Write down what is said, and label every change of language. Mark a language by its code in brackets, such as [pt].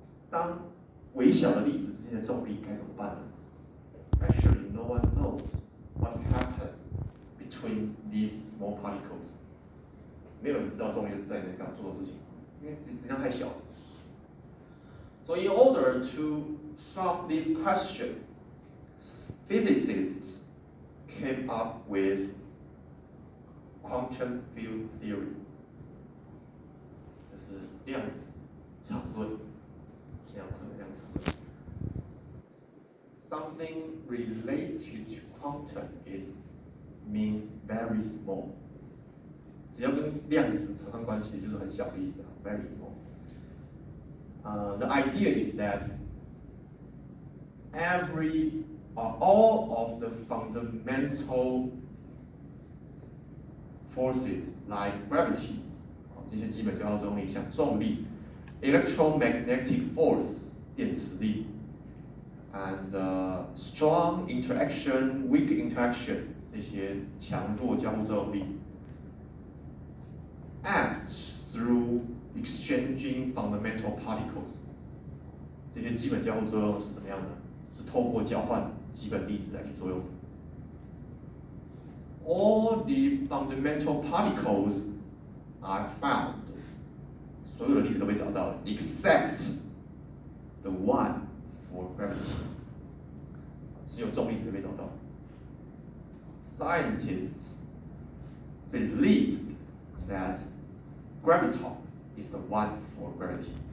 [zh] 当微小的粒子之间的重力该怎么办呢 [en] ？Actually, no one knows what happened between these small particles. [zh] 没有人知道重力是在哪做的事情，因为质量太小。 [en] So in order to solve this question, physicists came up with quantum field theory. [zh] 这是量子场论，量子场论。 [en] Something related to quantum means very small. [zh] 只要跟量子扯上关系，就是很小的意思啊 ， [en] very small. The idea is that all of the fundamental forces like gravity, [zh] 这些基本交互作用力，像重力 [en] electromagnetic force [zh] 电磁力 [en] and strong interaction, weak interaction [zh] 这些强弱交互作用力 [en] acts through exchanging fundamental particles [zh] 这些基本交互作用是怎么样的？是透过交换基本粒子来去作用的。 [en] All the fundamental particles are found [zh] 所有的粒子都被找到了 [en] except the one for gravity [zh] 只有重力子被找到。 [en] Scientists believed that graviton is the one for gravity.